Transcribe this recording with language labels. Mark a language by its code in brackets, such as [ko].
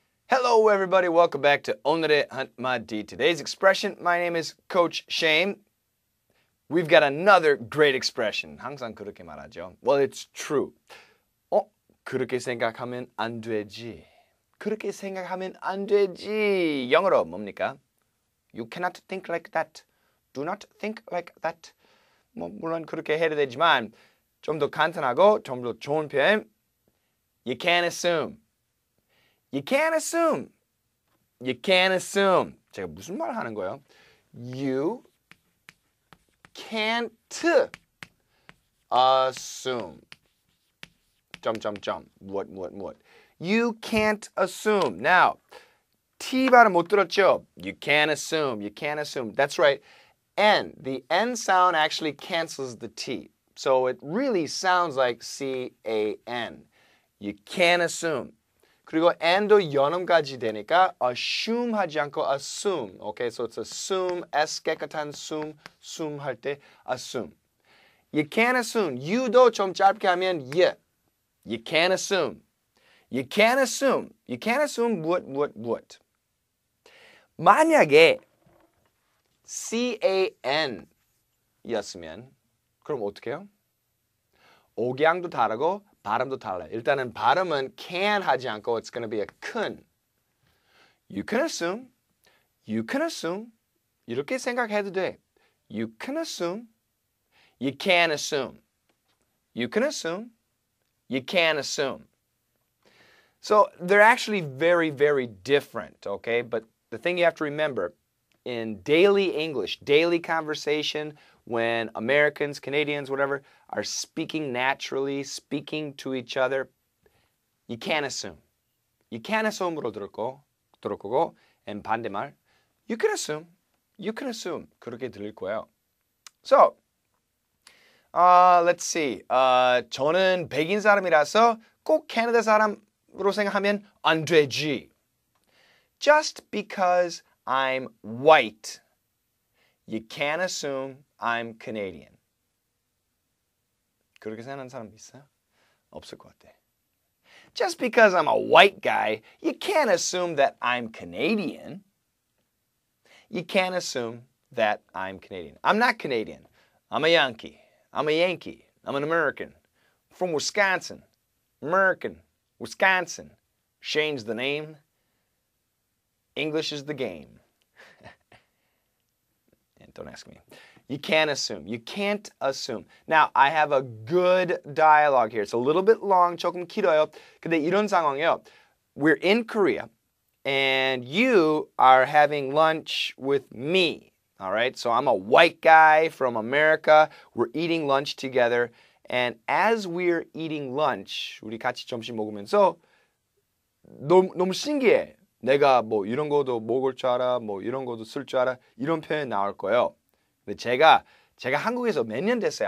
[en] Hello everybody, welcome back to [ko] 오늘의 한마디. [en] Today's expression, my name is Coach Shane. We've got another great expression. [ko] 항상 그렇게 말하죠. [en] Well, it's true. [ko] 그렇게 생각하면 안 되지. 그렇게 생각하면 안 되지. 영어로 뭡니까? [en] You cannot think like that. Do not think like that. [ko] 물론 그렇게 해도 되지만 좀 더 간단하고 좀 더 좋은 표현. [en] You can't assume. You can't assume. You can't assume. [ko] 제가 무슨 말 하는 거예요? [en] You can't assume. What. You can't assume. [ko] Now, T 발음 못 들었죠? [en] You can't assume. You can't assume. That's right. N. The N sound actually cancels the T. So it really sounds like C-A-N. You can't assume. [ko] 그리고 and도 연음까지 되니까 assume 하지 않고 assume. [en] Okay, so it's assume, S 깨끗한 assume 할 때 assume. You can't assume. [ko] You도 좀 짧게 하면 you. [en] You can't assume. You can't assume. You can't assume what. [ko] 만약에 C-A-N 이었으면 그럼 어떻게 해요? 억양도 다르고 발음도 달라요. 일단은 발음은 [en] can [ko] 하지 않고 [en] it's going to be a can. You can assume. You can assume. [ko] 이렇게 생각해도 돼. [en] You can assume. You can assume. You can assume. You can assume. So they're actually very, very different, okay? But the thing you have to remember, in daily English, daily conversation, when Americans, Canadians, whatever, are speaking naturally, speaking to each other, you can't assume. You can't assume으로 [ko] 들을 거고, [en] and 반대말, you can assume. You can assume. [ko] 그렇게 들릴 거예요. [en] So, let's see. [ko] 저는 백인 사람이라서 꼭 캐나다 사람으로 생각하면 안 되지. [en] Just because I'm white, you can't assume I'm Canadian. [ko] 그렇게 생각하는 사람 있어요? 없을 것 같아. [en] Just because I'm a white guy, you can't assume that I'm Canadian. You can't assume that I'm Canadian. I'm not Canadian. I'm a Yankee. I'm a Yankee. I'm an American. From Wisconsin. American. Wisconsin. Shane's the name. English is the game. And don't ask me. You can't assume. You can't assume. Now, I have a good dialogue here. It's a little bit long, [ko] 조금 길어요. 근데 이런 상황이에요. [en] We're in Korea, and you are having lunch with me. All right? So I'm a white guy from America. We're eating lunch together. And as we're eating lunch, [ko] 우리 같이 점심 먹으면서 너무 신기해. 내가 뭐 이런 것도 먹을 줄 알아, 뭐 이런 것도 쓸 줄 알아, 이런 표현 나올 거예요. 근데 제가 한국에서 몇 년 됐어요?